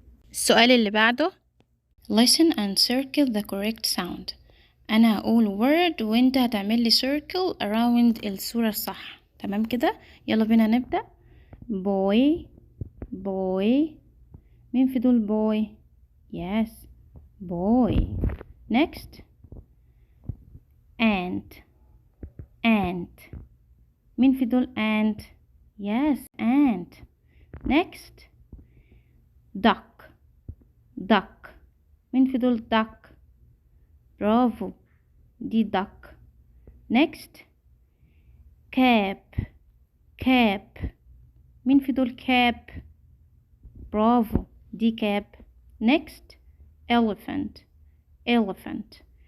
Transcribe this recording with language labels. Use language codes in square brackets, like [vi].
[ar] السؤال اللي بعده [en] listen and circle the correct sound. [ar] أنا هقول word وانت هتعمل لي circle around الصورة الصح. تمام كده؟ يلا بينا نبدأ. [en] boy boy. [ar] مين في دول boy؟ [en] yes boy. next ant ant. [ar] مين في دول ant؟ [en] yes ant. next duck duck. [ar] مين في دول [en] duck؟ [ar] برافو، دي duck. [en] next cap. cap. [ar] مين في دول cap؟ برافو، دي cap. [en] next elephant. elephant.